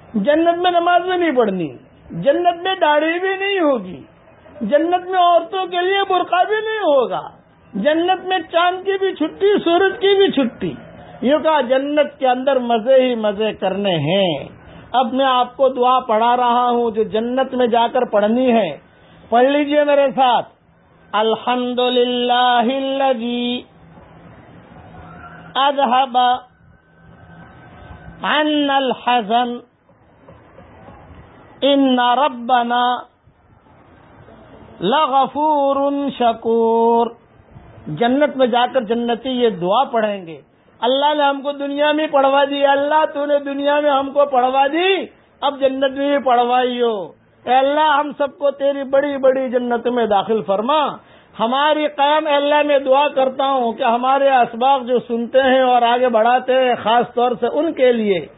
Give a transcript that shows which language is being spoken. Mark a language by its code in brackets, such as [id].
[ur] جنت میں نماز بھی نہیں پڑھنی, جنت میں داڑھی بھی نہیں ہوگی, جنت میں عورتوں کے لیے برقع بھی نہیں ہوگا, جنت میں چاند کی بھی چھٹی, سورج کی بھی چھٹی. یوں کہا جنت کے اندر مزے ہی مزے کرنے ہیں. اب میں آپ کو دعا پڑھا رہا ہوں جو جنت میں جا کر پڑھنی ہے, پڑھ لیجئے میرے ساتھ. [ar] الحمد للہ الذی اذهب عنا الحزن ان ربنا لغفور شکور. [ur] جنت میں جا کر جنتی یہ دعا پڑھیں گے, اللہ نے ہم کو دنیا میں پڑھوا دی, اللہ تو نے دنیا میں ہم کو پڑھوا دی, اب جنت میں بھی پڑھوائی ہو. اے اللہ ہم سب کو تیری بڑی بڑی جنت میں داخل فرما. ہماری قیام اللہ میں دعا کرتا ہوں کہ ہمارے اسباق جو سنتے ہیں اور آگے بڑھاتے ہیں خاص طور سے ان کے لیے